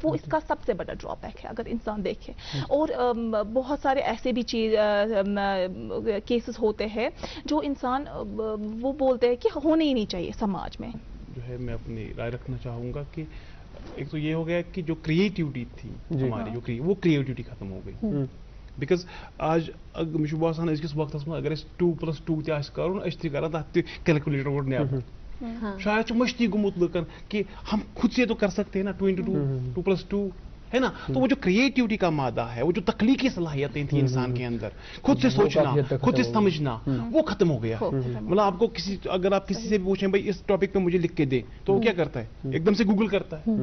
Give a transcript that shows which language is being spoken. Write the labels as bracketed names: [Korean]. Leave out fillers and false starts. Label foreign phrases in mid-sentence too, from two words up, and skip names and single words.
[Urdu] وہ اس کا سب سے بڑا ڈرا بیک ہے اگر انسان دیکھے. اور بہت سارے ایسے بھی کیسز ہوتے ہیں جو انسان وہ بولتے ہیں کہ ہونے ہی نہیں چاہیے سماج میں. جو ہے میں اپنی رائے رکھنا چاہوں گا کہ ایک تو یہ ہو گیا کہ جو کریٹیوٹی تھی ہماری, وہ کریٹیوٹی ختم ہو گئی. [Kashmiri] بیکاز آج مجھے باسان أزکِس وقتس منٛز اگر 2+2 تہِ آسہِ کرُن أسۍ تہِ کران تتھ تہِ کیلکولیٹر گۄڈٕ نیبر. شاید چھُ مٔشتٕے گوٚمُت لُکن [Urdu] کہ ہم خود سے تو کر سکتے ہیں نا 2+2 ہے نا. تو وہ جو کریٹیوٹی کا مادہ ہے, وہ جو تخلیقی صلاحیتیں تھیں انسان کے اندر, خود سے سوچنا, خود سے سمجھنا, وہ ختم ہو گیا. مطلب آپ کو اگر آپ کسی سے بھی پوچھیں بھائی اس ٹاپک پہ مجھے لکھ کے دے, تو وہ کیا کرتا ہے, ایک دم سے گوگل کرتا ہے.